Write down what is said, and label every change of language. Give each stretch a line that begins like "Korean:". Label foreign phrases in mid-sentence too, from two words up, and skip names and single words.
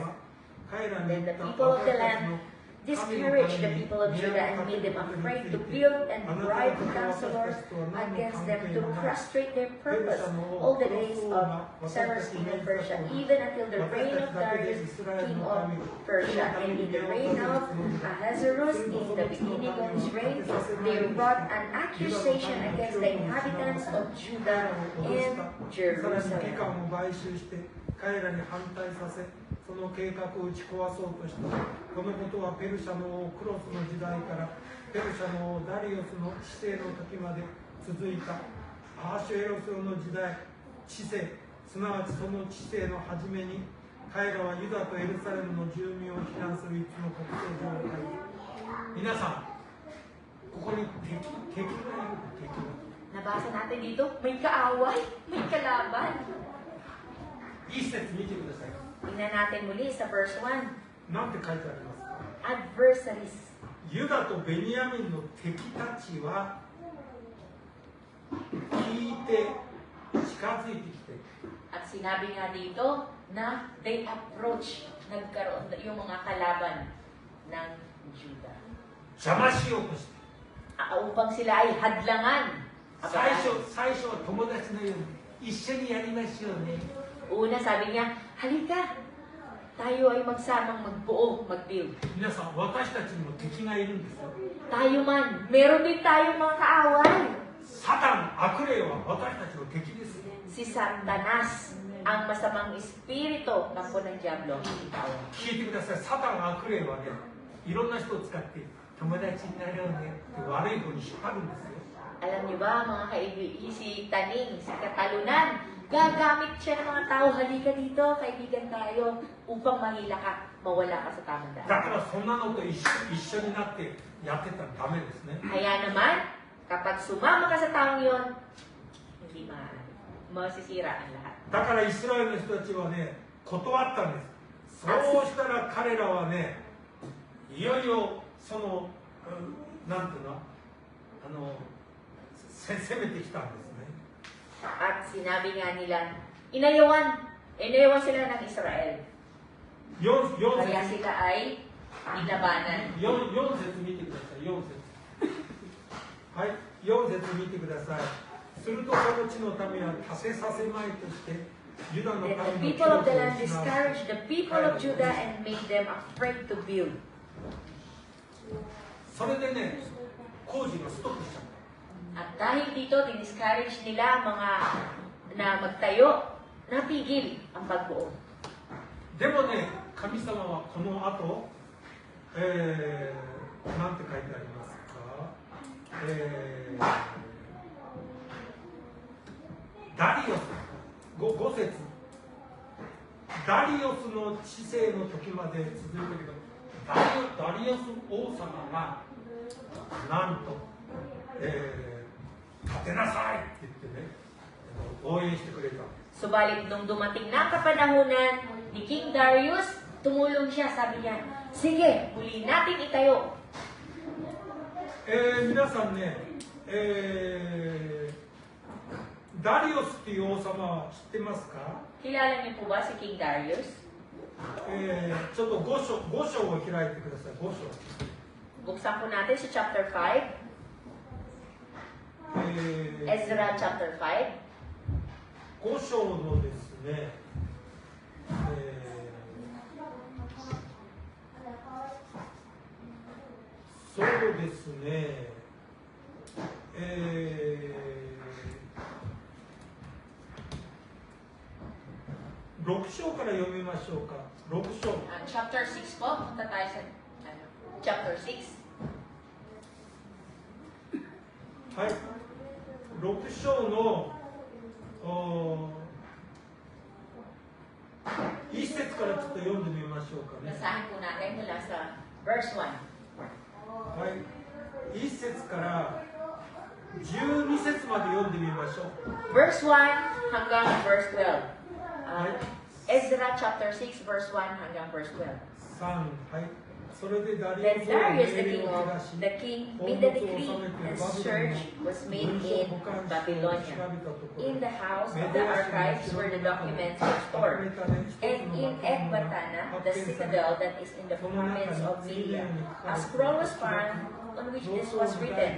English: Then the people of the land discouraged the people of Judah and made them afraid to build and bribed the counselors against them to frustrate their purpose all the days of Cyrus, king of Persia, even until the reign of Darius, king of Persia. And in the reign of Ahasuerus, in the beginning of his reign, they brought an accusation against the inhabitants of Judah and
Japanese: さらに期間
English: Jerusalem.
Japanese: を買収して彼らに反対させその計画を打ち壊そうとした。このことはペルシャの王クロスの時代からペルシャの王ダリオスの治世の時まで続いた。アーシュエロスの時代治世すなわちその治世の初めに彼らはユダとエルサレムの住民を非難する一の国勢上を書いた。皆さんここに敵がいる。敵が
Filipino: Nabasa natin dito, may kaaway, may kalaban.
Japanese: いい節見てください。
Filipino: Tingnan natin muli sa verse 1.
Japanese: なんて書いてありますか。
English: Adversaries.
Japanese: ユダとベニヤミンの敵たちは聞いて近づいてきて
Filipino: At sinabi nga dito na
English: they approach,
Filipino: nagkaroon yung mga kalaban ng Judah.
Japanese: 邪魔しようとして
Filipino: Upang sila ay hadlangan.
Japanese: 最初は友達のように一緒にやりましょうね。
Filipino: Una sabi niya, halika, tayo ay magsamang magbuo, mag-build.
Japanese: 皆さん私たちにも敵がいるんですよ。
Filipino: Tayo man, meron din tayong mga kaaway.
Japanese: サタン悪霊は私たちの敵です。
Filipino: Si Satanas, ang masamang espiritu ng punang Diablo, hindi tayo.
Japanese: 聞いてください。サタン悪霊はねいろんな人を使って友達になろうねって悪い方に引っ張るんですよ。
Filipino: Alam niyo ba, mga kaibigan, si Taning, si Katalunan, gagamit siya ng mga tao, halika dito, kaibigan tayo, upang mahila ka, mawala ka sa tamang
Japanese: だ
Filipino: daan.
Japanese: からそんなのと一緒になってやってたらダメですね。
Filipino: Kaya naman, kapag sumama ka sa taong yon, hindi maaari. Masisira ang lahat.
Japanese: だからイスラエルの人たちはね断ったんです。そうしたら彼らはねいよいよその、なんていうの攻めてきたんですね。
Filipino: At sinabi nga nila, inayawan sila ng Israel.
Japanese: 4
Filipino: Kaya
Japanese: 節
Filipino: sila ay nilabanan.
Japanese: 4 節見てください。4節はい4節見てください。するとその地の民は達せさせまいとしてユダの
English: Then the
Japanese: 民の記
English: people
Japanese: 録
English: of
Japanese: を
English: the land
Japanese: 失わ
English: discouraged the people of Judah and made them afraid to build.
Japanese: それでね工事がストップしちゃった。
Filipino: At dahil dito, diniscourage nila mga na magtayo, napigil ang pagbuo.
Japanese: でもね、神様はこの後、なんて書いてありますか、ダリオス、5節ダリオスの治世の時まで続いたけど、ダリオス王様がなんと、立てなさいって言ってね、応援してくれた。
Filipino: Subalit nung dumating na ang kapanahunan ni King Darius, tumulong siya, sabi niya, sige, muli natin itayo.
Japanese: 皆さんね、ダリオスっていう王様は知ってますか？
Filipino: Kilala niyo po ba si King Darius?
Japanese: ちょっと5章を開いてください。5章。
Filipino: Buksan po natin sa chapter 5, Ezra chapter 5.
Japanese: 5 章のですね、そうですね、6章から読みましょうか。6章。
Filipino: Chapter 6 po, punta tayo sa chapter 6.
Japanese: はい。 6章の1節からちょっと読んでみましょうかね。
Filipino: Basahin po natin mula sa verse 1.
Japanese: はい、1節から12節まで読んでみましょう。
Filipino: Verse 1 hanggang verse 12.
Japanese: はい
Filipino: Ezra chapter 6 verse 1 hanggang verse 12.
Japanese: 3、はい。それでダリ
English: Then
Japanese: オスは命
English: Darius the
Japanese: 令
English: king
Japanese: を
English: of
Japanese: 下し、
English: the king made the decree and search was made in Babylonia. In the house of the archives where the documents were stored, and in Ecbatana, the citadel that is in the province of Media, a scroll was found on which this was written.